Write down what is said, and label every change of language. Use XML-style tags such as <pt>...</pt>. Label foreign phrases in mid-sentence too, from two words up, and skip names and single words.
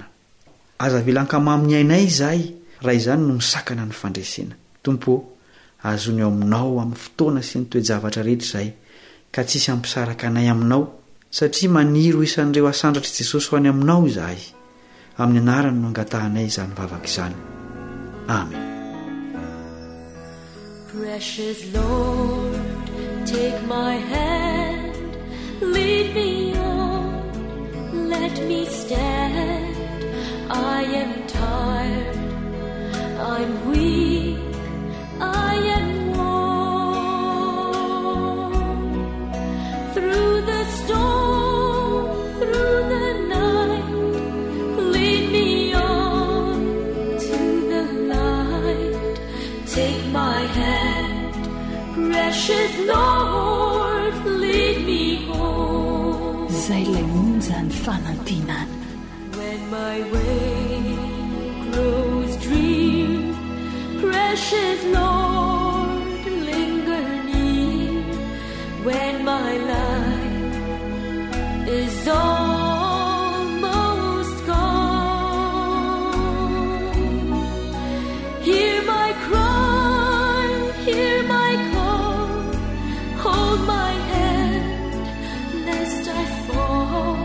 <mg>Aza vilan-kama amin'ny ainay izahay raha izany no misakana ny fandresena. Tompo, azony eo aminao amin'ny fotoana sy ny toe-javatra rehetra izahay, ka tsisy hampisaraka anay aminao, satria maniry ho isan'ireo asandratra Jesosy ho any aminao izahay. Amin'ny anarany no angatahanay izany vavaka izany. Amen.</mg> <en>Precious Lord, take my hand, lead me on, let me stand. I am tired, I'm weak, I am worn. Through the storm, through the night, lead me on to the light. Take my hand, precious Lord, lead me home.</en> <mg>Zay lay onjany fanantinana.</mg> <en>When my way grows drear, precious Lord, linger near. When my life is almost gone, hear my cry, hear my call, hold my hand lest I fall.</en>